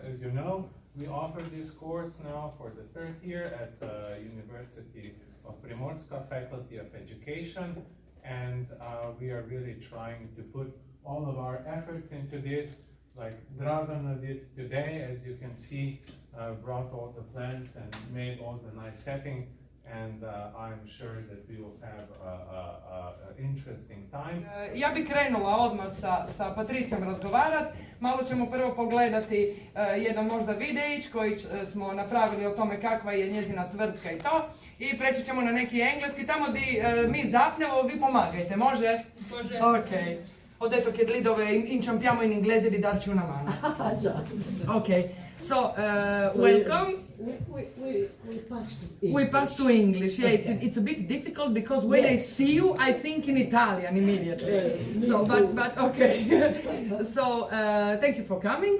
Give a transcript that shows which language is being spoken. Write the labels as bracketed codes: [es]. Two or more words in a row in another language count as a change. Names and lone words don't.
[en] As you know, we offer this course now for the third year at the University of Primorska Faculty of Education, and we are really trying to put all of our efforts into this, like Dragane did today. As you can see, brought all the plans and made all the nice setting, and I'm sure that we will have an interesting time. [hr] Ja bih krenula odmah sa Patricijom razgovarat. Malo ćemo prvo pogledati jedan možda videić koji smo napravili o tome kakva je njezina tvrtka i to. I preći ćemo na neki engleski, tamo gdje mi zapnemo, vi pomagajte, može? Može. Ok. [it] Ho detto che lì dove inciampiamo in inglese di darci una mano. [en] Ok, so welcome. We pass to English. Yeah, okay. It's a bit difficult because when I see you, I think in Italian immediately. So, but okay. So, thank you for coming.